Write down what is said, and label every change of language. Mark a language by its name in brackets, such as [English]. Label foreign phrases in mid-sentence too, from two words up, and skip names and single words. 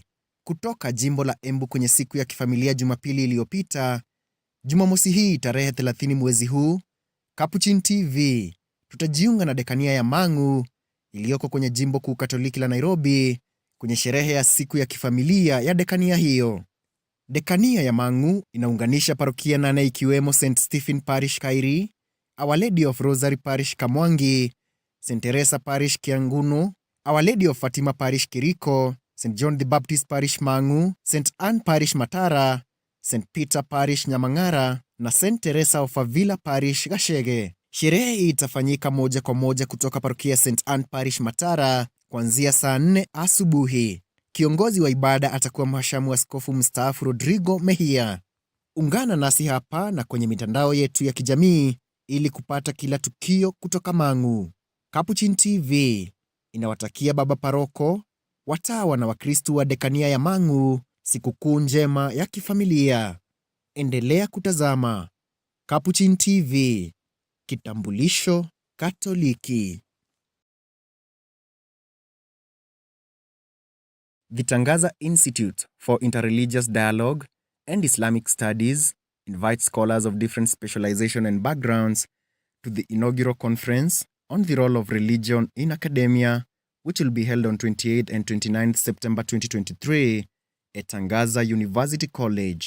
[Swahili] Kutoka Jimbo la Embu kwenye siku ya kifamilia Jumapili iliyopita, Jumamosi hii tarehe 30 mwezi huu, Capuchin TV tutajiunga na dekania ya Mang'u iliyoko kwenye Jimbo Kuu Katoliki la Nairobi kwenye sherehe ya siku ya kifamilia ya dekania hiyo. Dekania ya Mang'u inaunganisha parokia 8 ikiwemo St. Stephen Parish Kairi, Our Lady of Rosary Parish Kamwangi, St. Teresa Parish Kianguno, Our Lady of Fatima Parish Kiriko, St. John the Baptist Parish Mang'u, St. Anne Parish Matara, St. Peter Parish Nyamang'ara na St. Teresa of Avila Parish Gashege. Sherehe hii itafanyika moja kwa moja kutoka parokia St. Anne Parish Matara kuanzia saa 4 asubuhi. Kiongozi wa ibada atakuwa Mhashamu Askofu Mstaafu Rodrigo Mejia. Ungana nasi hapa na kwenye mitandao yetu ya kijamii ili kupata kila tukio kutoka Mang'u. Capuchin TV inawatakia baba paroko, watawa na Wakristo wa dekania ya Mang'u sikukuu njema ya kifamilia. Endelea kutazama Capuchin TV, kitambulisho Katoliki. [English] The Tangaza Institute for Interreligious Dialogue and Islamic Studies invites scholars of different specialization and backgrounds to the inaugural conference on the role of religion in academia, which will be held on 28th and 29th September 2023 at Tangaza University College.